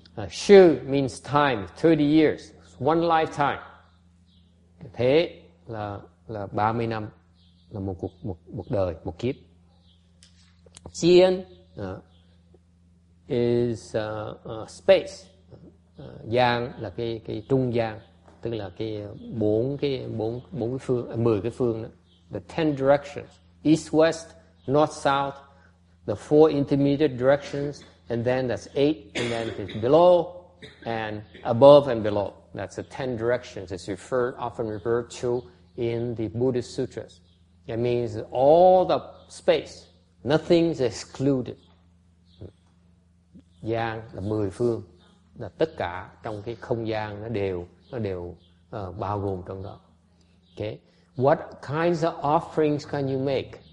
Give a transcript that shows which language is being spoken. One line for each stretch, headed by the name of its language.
English: Shu means time, 30 years, one lifetime.
Vietnamese: Thế là 30 năm, là một đời, một kiếp.
English: Jian is space.
Vietnamese: Gian là cái trung gian, tức là cái 10 cái phương đó.
English: The 10 directions, east, west, north, south, the 4 intermediate directions, and then that's 8, and then it's below and above and below. That's the 10 directions. It's often referred to in the Buddhist sutras. That means all the space, nothing's excluded.
Vietnamese: Gian là 10 phương, là tất cả trong cái không gian nó đều bao gồm trong đó.
English: Okay, what kinds of offerings can you make?